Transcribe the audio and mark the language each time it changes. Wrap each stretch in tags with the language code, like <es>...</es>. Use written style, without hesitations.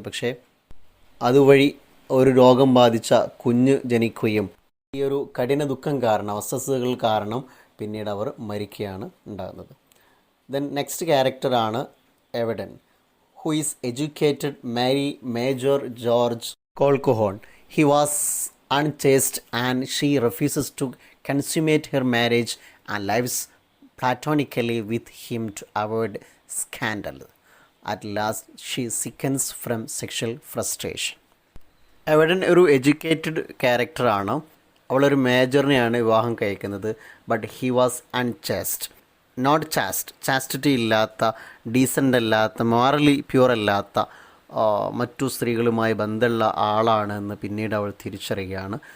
<ml>പക്ഷേ അതുവഴി ഒരു രോഗം ബാധിച്ച കുഞ്ഞ് ജനിക്കുകയും ഈ ഒരു കഠിന ദുഃഖം കാരണം, അസ്വസ്ഥതകൾ കാരണം പിന്നീട് അവർ മരിക്കുകയാണ് ഉണ്ടാകുന്നത്.</ml> <en>Then next ക്യാരക്ടറാണ് Evadne, who is educated marry Major George Colquhoun. He was unchaste and she refuses to consummate her marriage and lives platonically with him to avoid scandal. At last she sickens from sexual frustration.</en> <ml>Evident ഒരു educated ക്യാരക്ടറാണ്. അവളൊരു മേജറിനെയാണ് വിവാഹം കഴിക്കുന്നത്.</ml> <en>but he was unchaste, not chaste,</en> <ml>chastity ഇല്ലാത്ത, decent അല്ലാത്ത, morally pure അല്ലാത്ത മറ്റു സ്ത്രീകളുമായി ബന്ധമുള്ള ആളാണെന്ന് പിന്നീട് അവൾ തിരിച്ചറിയുകയാണ്.</ml>